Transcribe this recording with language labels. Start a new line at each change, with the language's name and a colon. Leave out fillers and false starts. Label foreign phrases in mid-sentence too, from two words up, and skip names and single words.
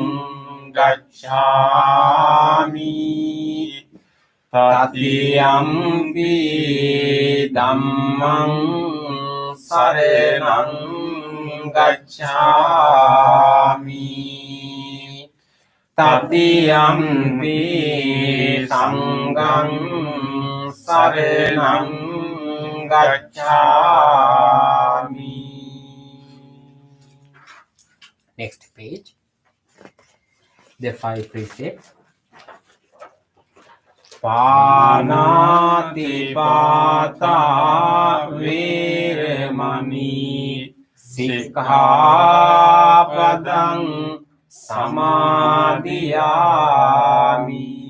Pali: gacchami, Tatiyampi dhammang saranang gacchami, Tatiyampi sanghang saranang gacchami.
English: Next page. The 5 precepts.
Pali: Panatipata veramani sikkhapadang samadhiyami.